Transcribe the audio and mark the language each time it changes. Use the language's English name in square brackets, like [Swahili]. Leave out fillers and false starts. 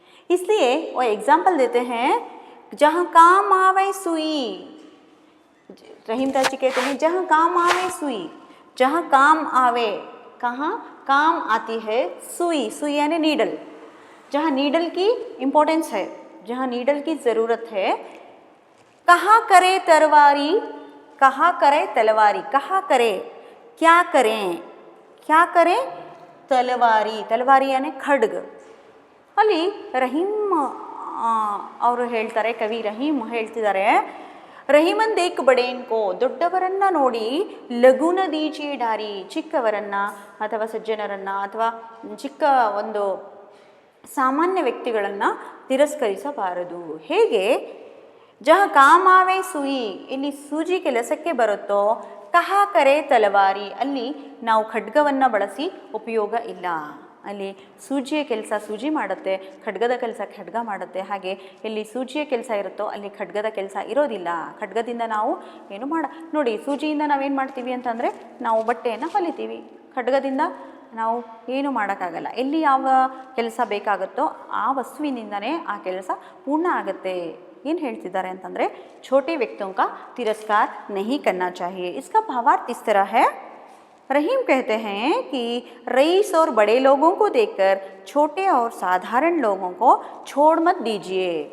[Hindi] इसलिए वो एग्जाम्पल देते हैं, जहाँ काम आवे सुई, रहीमदास जी कहते हैं जहाँ काम आवे सुई, जहाँ काम आवे, कहाँ काम आती है सुई, सुई यानी नीडल, जहाँ नीडल की इम्पोर्टेंस है, जहाँ नीडल की ज़रूरत है, कहाँ करे तरवारी, कहाँ करे तलवारी, कहाँ करे क्या करें, क्या करें तलवारी, तलवारी यानी खड्ग। [Kannada] ಅಲ್ಲಿ ರಹೀಮ್ ಅವರು ಹೇಳ್ತಾರೆ, ಕವಿ ರಹೀಮ್ ಹೇಳ್ತಿದ್ದಾರೆ, [Hindi] ರಹೀಮನ್ ದೇಕ್ ಬಡೇನ್ಕೋ, [Kannada] ದೊಡ್ಡವರನ್ನ ನೋಡಿ, [Hindi] ಲಘುನ ದೀಜಿ ಡಾರಿ, [Kannada] ಚಿಕ್ಕವರನ್ನ ಅಥವಾ ಸಜ್ಜನರನ್ನ ಅಥವಾ ಚಿಕ್ಕ ಒಂದು ಸಾಮಾನ್ಯ ವ್ಯಕ್ತಿಗಳನ್ನು ತಿರಸ್ಕರಿಸಬಾರದು. ಹೇಗೆ [Hindi] ಜಹ ಕಾಮಾವೆ ಸುಯಿ, [Kannada] ಇಲ್ಲಿ ಸೂಜಿ ಕೆಲಸಕ್ಕೆ ಬರುತ್ತೋ, [Hindi] ಕಹಾ ಕರೆ ತಲವಾರಿ, [Kannada] ಅಲ್ಲಿ ನಾವು ಖಡ್ಗವನ್ನು ಬಳಸಿ ಉಪಯೋಗ ಇಲ್ಲ. ಅಲ್ಲಿ ಸೂಜಿಯ ಕೆಲಸ ಸೂಜಿ ಮಾಡುತ್ತೆ, ಖಡ್ಗದ ಕೆಲಸ ಖಡ್ಗ ಮಾಡುತ್ತೆ. ಹಾಗೆ ಎಲ್ಲಿ ಸೂಜಿಯ ಕೆಲಸ ಇರುತ್ತೋ ಅಲ್ಲಿ ಖಡ್ಗದ ಕೆಲಸ ಇರೋದಿಲ್ಲ. ಖಡ್ಗದಿಂದ ನಾವು ಏನು ನೋಡಿ, ಸೂಜಿಯಿಂದ ನಾವೇನು ಮಾಡ್ತೀವಿ ಅಂತಂದರೆ ನಾವು ಬಟ್ಟೆಯನ್ನು ಹೊಲಿತೀವಿ, ಖಡ್ಗದಿಂದ ನಾವು ಏನು ಮಾಡೋಕ್ಕಾಗಲ್ಲ. ಎಲ್ಲಿ ಯಾವ ಕೆಲಸ ಬೇಕಾಗುತ್ತೋ ಆ ವಸ್ತುವಿನಿಂದನೇ ಆ ಕೆಲಸ ಪೂರ್ಣ ಆಗುತ್ತೆ. ಏನು ಹೇಳ್ತಿದ್ದಾರೆ ಅಂತಂದರೆ, [Hindi] छोटे व्यक्तियों का तिरस्कार नहीं करना चाहिए. इसका भावार्थ इस तरह है, रहीम कहते हैं कि रईस और बड़े लोगों को देखकर छोटे और साधारण लोगों को छोड़ मत दीजिए.